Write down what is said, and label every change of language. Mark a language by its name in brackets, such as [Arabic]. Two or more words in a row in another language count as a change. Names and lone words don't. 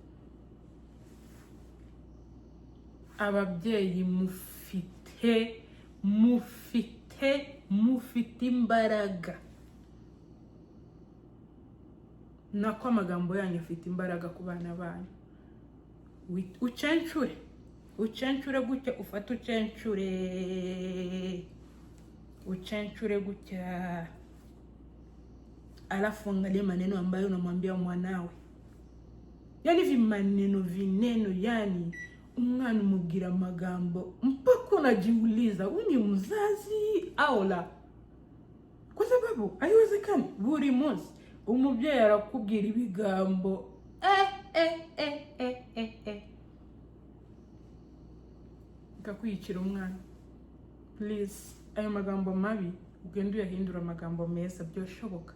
[Kinyarwanda] Ababyeyi mufite imbaraga, nako amagambo yanyu afite imbaraga ku bana banyu. Ucencure gutya, ufata ucencure gutya, [Swahili] alafu angalia maneno ambayo unamwambia mwanawe. Yani vimaneno vineno, yani [Kinyarwanda] umwana umubwira amagambo [Swahili] mpaka unajiuliza huyu ni mzazi au la, kwa sababu haiwezekani [Kinyarwanda] buri munsi umubyeyi arakubwira ibigambo ukakwiyicira umwana. Please, ayo magambo mabi ugenda uyahindura amagambo meza byoshoboka.